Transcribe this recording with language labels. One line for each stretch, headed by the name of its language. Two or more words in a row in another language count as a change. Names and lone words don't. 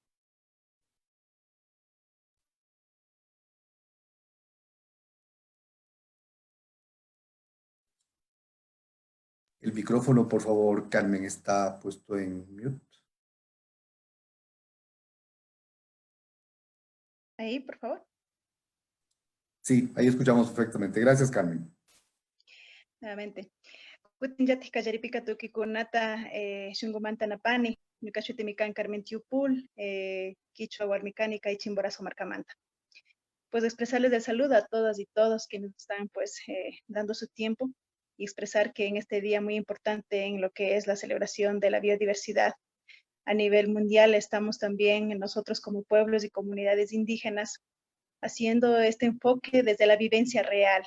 Spanish: El micrófono, por favor, Carmen, está puesto en mute. Ahí, por favor. Sí, ahí escuchamos perfectamente. Gracias, Carmen. Nuevamente.
Quechua: Kutinjati kajaripika tuki kunata shungumanta napani, Nukashutimikan Carmen Tiupul, Quichua Warmicani, Chimborazo Marcamanta.
Spanish: Pues expresarles el saludo a todas y todos que nos están pues dando su tiempo y expresar que en este día muy importante en lo que es la celebración de la biodiversidad a nivel mundial estamos también nosotros como pueblos y comunidades indígenas haciendo este enfoque desde la vivencia real.